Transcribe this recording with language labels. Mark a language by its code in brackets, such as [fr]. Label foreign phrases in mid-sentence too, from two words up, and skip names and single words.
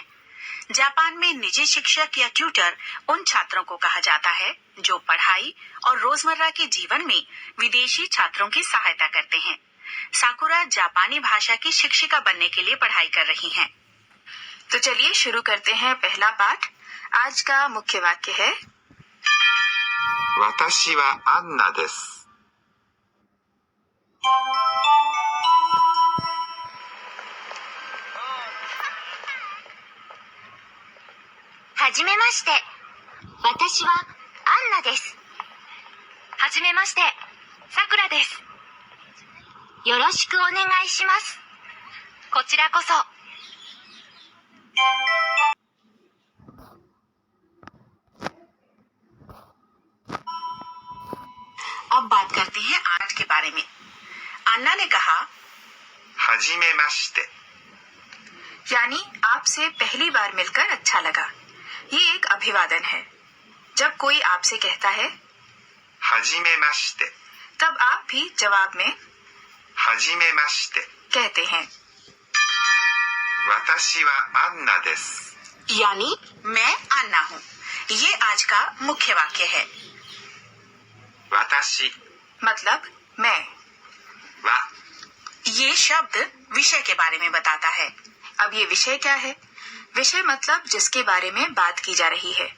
[hi] जापान में निजी शिक्षक या ट्यूटर उन छात्रों को कहा जाता है जो पढ़ाई और रोजमर्रा के जीवन में विदेशी छात्रों की सहायता करते हैं। साकुरा जापानी भाषा की शिक्षिका बनने के लिए पढ़ाई कर रही हैं। तो चलिए शुरू करते हैं पहला पाठ। आज का मुख्य वाक्य है [ja] 私はアンナです。はじめまして。私はアンナです。はじめまして。さくらです。よろしくお願いします。こちらこそ。 [hi] अब बात करते हैं आज के बारे में। अन्ना ने कहा [ja] はじめまして。 [hi] यानी आपसे पहली बार मिलकर अच्छा लगा। ये एक अभिवादन है। जब कोई आपसे कहता है [ja] はじめまして。 [hi] तब आप भी जवाब में [ja] はじめまして。 [hi] कहते हैं। [ja] 私はアンナです。 [hi] यानी मैं अन्ना हूँ। ये आज का मुख्य वाक्य है। 私 मतलब मैं। は ये शब्द विषय के बारे में बताता है। अब ये विषय क्या है? विषय मतलब जिसके बारे में बात की जा रही है।